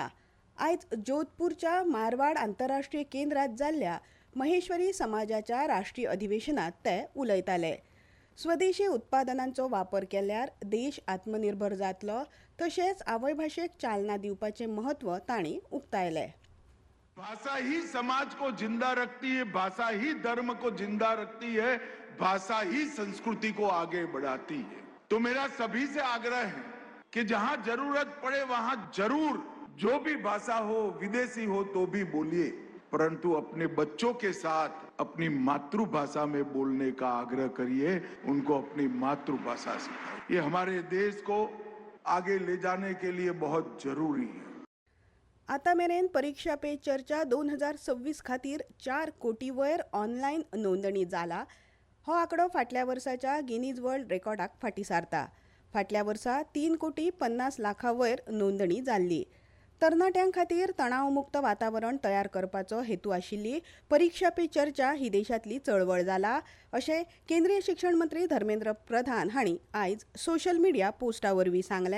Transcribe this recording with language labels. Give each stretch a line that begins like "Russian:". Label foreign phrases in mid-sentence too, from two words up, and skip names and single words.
Konkani: आयज जोधपूरच्या मारवाड आंतरराष्ट्रीय केंद्रात जाल्ल्या महेश्वरी समाजाच्या राष्ट्रीय अधिवेशनात ते उलयताले. स्वदेशी उत्पादनांचो वापर केल्यार देश आत्मनिर्भर जातलो तशेंच आवय भाशेक चालना दिवपाचे महत्व तांणी उक्तायले.
Hindi: भाषा ही समाज को जिंदा रखती है, भाषा ही धर्म को जिंदा रखती है, भाषा ही संस्कृति को आगे बढ़ाती है. तो मेरा सभी से आग्रह है कि जहां जरूरत पड़े वहां जरूर जो भी भाषा हो, विदेशी हो तो भी बोलिए, परंतु अपने बच्चों के साथ अपनी मातृभाषा में बोलने का आग्रह करिए, उनको अपनी मातृभाषा सिखाइए. ये हमारे देश को आगे ले जाने के लिए बहुत जरूरी है.
Konkani: आता मेरेन परीक्षा पे चर्चा 2026 खातीर 4 कोटी वयर ऑनलायन नोंदणी जाला. हो आंकडो फाटल्या वर्साच्या गिनीज वर्ल्ड रेकॉर्डाक फाटीं सारता. फाटल्या वर्सा 3 कोटी 50 लाखां वयर नोंदणी जाल्ली. तरणाट्यां खातीर तणावमुक्त वातावरण तयार करपाचो हेतू आशिल्ली परीक्षा पे चर्चा ही देशांतली चळवळ जाला अशें केंद्रीय शिक्षण मंत्री धर्मेंद्र प्रधान हांणी आयज
English: social media
Konkani: पोस्टा वरवीं सांगलें.